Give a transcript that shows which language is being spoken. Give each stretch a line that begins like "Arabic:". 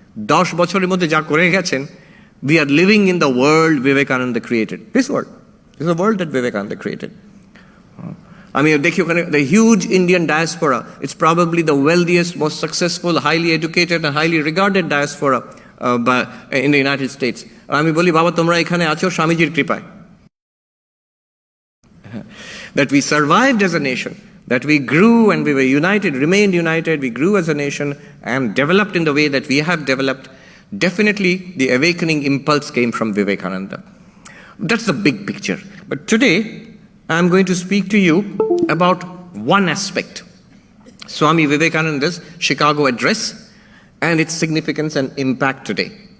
Bangla: 10 বছরের মধ্যে যা করে গেছেন,
English: we are living in the world Vivekananda created. This world. This is the world that Vivekananda created. I mean, the huge Indian diaspora, it's probably the wealthiest, most successful, highly educated and highly regarded diaspora in the United States.
Bangla: আমি বলি বাবা তোমরা এখানে আছো স্বামীজির কৃপায়।
English: That we survived as a nation. that we grew and we were united, remained united, we grew as a nation and developed in the way that we have developed, definitely the awakening impulse came from Vivekananda. That's the big picture. But today, I'm going to speak to you about one aspect, Swami Vivekananda's Chicago address and its significance and impact today.